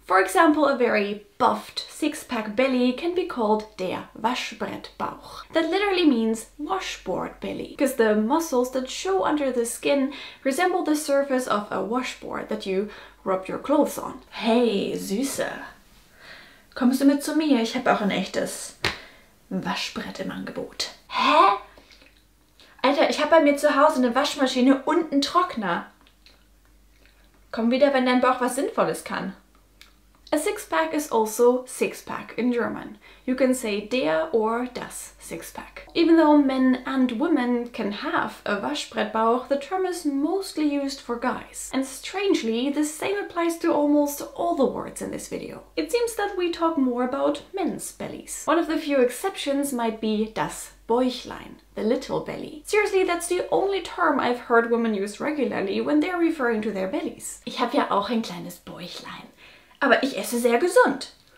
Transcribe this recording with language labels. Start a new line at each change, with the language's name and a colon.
English: For example, a very buffed six-pack belly can be called der Waschbrettbauch. That literally means washboard belly, because the muscles that show under the skin resemble the surface of a washboard that you rub your clothes on.
German: Hey, Süße! Kommst du mit zu mir? Ich habe auch ein echtes Waschbrett im Angebot. Hä? Alter, ich habe bei mir zu Hause eine Waschmaschine und einen Trockner. Komm wieder, wenn dein Bauch was Sinnvolles kann.
English: A six-pack is also six-pack in German. You can say der or das six-pack. Even though men and women can have a Waschbrettbauch, the term is mostly used for guys. And strangely, the same applies to almost all the words in this video. It seems that we talk more about men's bellies. One of the few exceptions might be das Bäuchlein, the little belly. Seriously, that's the only term I've heard women use regularly when they're referring to their bellies.
German: Ich habe ja auch ein kleines Bäuchlein. Aber ich esse sehr gesund.